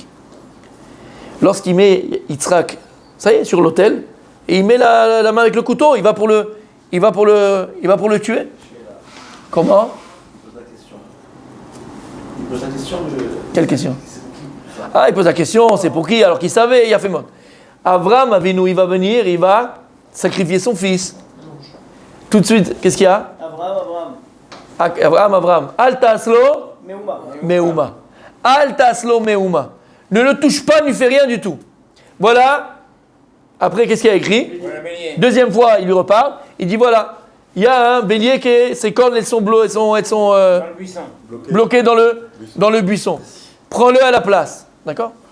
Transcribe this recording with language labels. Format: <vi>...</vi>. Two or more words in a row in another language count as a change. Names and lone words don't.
<fr>Lorsqu'il met Yitzhak, ça y est, sur l'autel, et il met la main avec le couteau, il va pour le tuer. Comment? Il pose la question. Quelle question? Ah, il pose la question, c'est pour qui? Alors qu'il savait, il a fait mot. Abraham Avinu, il va venir, il va sacrifier son fils. Tout de suite, qu'est-ce qu'il y a?</fr> <he>Abraham. אל תעש לו מאומה. אל תעש לו מאומה.</he> <fr>Ne le touche pas, ne lui fait rien du tout. Voilà. Après, qu'est-ce qu'il y a écrit? Deuxième fois, il lui reparle. Il dit voilà, il y a un bélier qui ses cornes, elles sont bloquées dans le buisson. Prends-le à la place. D'accord?</fr>